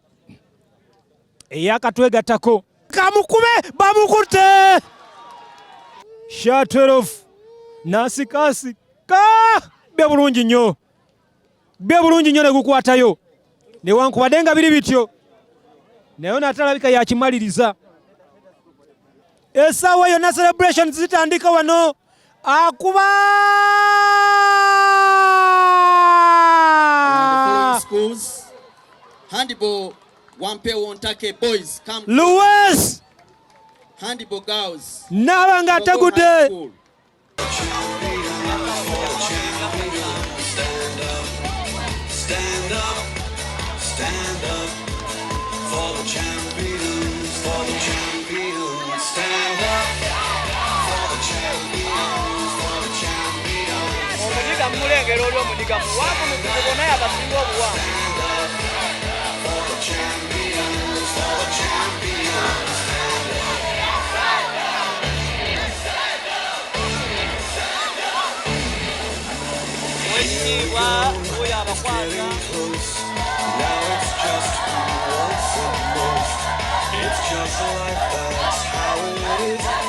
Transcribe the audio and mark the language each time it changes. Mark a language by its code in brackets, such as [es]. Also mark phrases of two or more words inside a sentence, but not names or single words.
[lg] eyakatwegattako kamukube bamukute shot 12 nasikasika bye bulungi nnyo ne gukwatayo newankubadde nga biri bityo naye natalabika yakimaliriza essaawa yonna celebrations zitandika wano akuba [en] schools handball Wampe Wontake boys come Louis handball girls [lg] nabanga ategudde [en] stand up for the champions stand up for the champions [lg] omudiga mulengera olwo omudiga muwanvu mukugo naye abasinga obuwanvu oyo abakwata [en] now it's just who wants it most it's just like that's how it is